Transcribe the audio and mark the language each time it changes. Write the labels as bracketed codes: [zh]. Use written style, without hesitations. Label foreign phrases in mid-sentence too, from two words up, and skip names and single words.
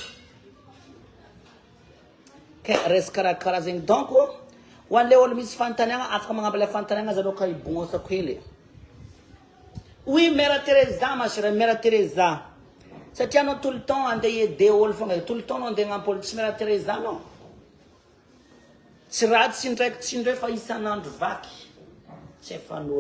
[mg] ke resy karakara zegny donc hoan'le olo misy fanontaniagna afaka magnambala fanontaniagna zalôka ibognosako hely [fr] Oui, Mère Teresa, ma chère, Mère Teresa. Ça tient tout le temps à aider tout le temps on est en politique, Mère Teresa, non. [mg] Tsy raha tsy ndray fa isan'andro vaky. Tsy efan'olo.